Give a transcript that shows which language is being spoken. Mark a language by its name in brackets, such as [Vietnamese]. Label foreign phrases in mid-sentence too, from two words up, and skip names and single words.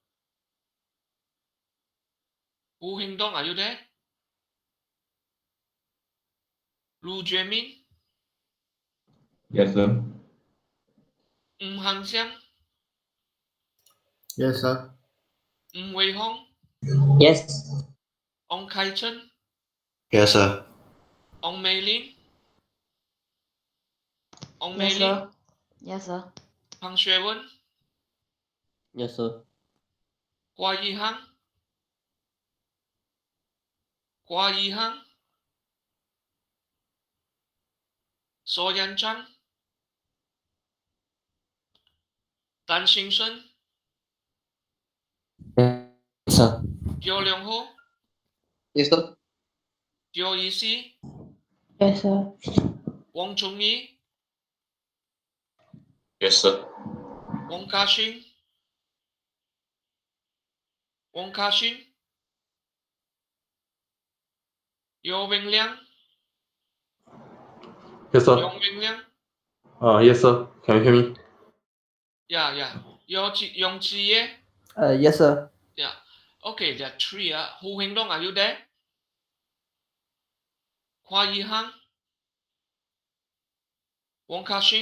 [English] Hu Heng Dong, are you there? Lu Juemin? Yes, sir. Han Xiang? Yes, sir. Wei Hong? Yes. Ong Kai Chen? Yes, sir. Ong Mei Lin? Ong Mei Yes, Lin? sir. Yes, sir. Pang Xuan Wen? Yes, sir. Hua Yi Hang? Hua Yi Hang? So Yan Chang? Tan Xing Shen? Yes, sir. Teo Leong Ho? Yes, sir. Teo Yi Si? Yes, sir. Wong Chung Yi? Yes, sir. Wong Ka Shing? Wong Ka Shin? Yo Weng Liang? Yes, sir. Yong Weng Liang? Yes, sir. Can you hear me? Yeah. Yong Chi Ye? Yes, sir. Yeah. Okay, there are three. Hu Heng Dong, are you there? Hua Yi Hang? Wong Ka Shing?